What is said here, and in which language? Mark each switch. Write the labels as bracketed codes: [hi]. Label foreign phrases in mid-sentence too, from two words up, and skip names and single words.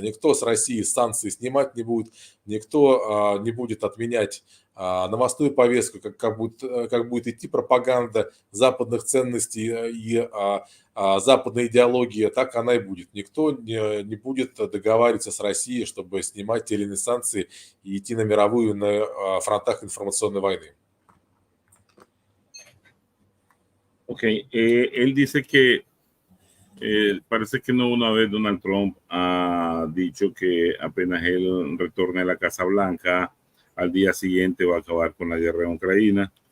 [ru] Никто с России санкции снимать не будет, никто не будет отменять новостную повестку, как будет идти пропаганда западных ценностей и западная идеология, так она и будет. Никто не будет договариваться с Россией, чтобы снимать те или иные санкции и идти на мировую на фронтах информационной войны. [es] Ok, él dice que parece que no una vez Donald Trump ha dicho que apenas él retorne a la Casa Blanca, al día siguiente va a acabar con la guerra en Ucrania.